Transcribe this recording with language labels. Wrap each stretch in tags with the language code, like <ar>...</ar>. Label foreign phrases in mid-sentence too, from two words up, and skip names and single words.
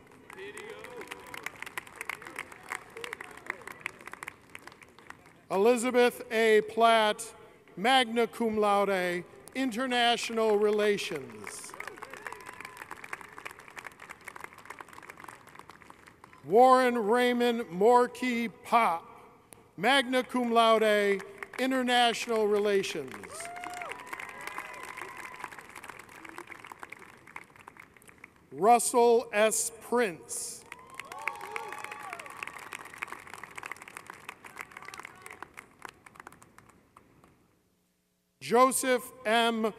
<en>Elizabeth A.</en> <la>Platt, magna cum laude,</la> <en>International Relations. Warren Raymond Morkey Pop,</en> <la>magna cum laude,</la> <en>International Relations. Russell S. Prince. Joseph M.</en>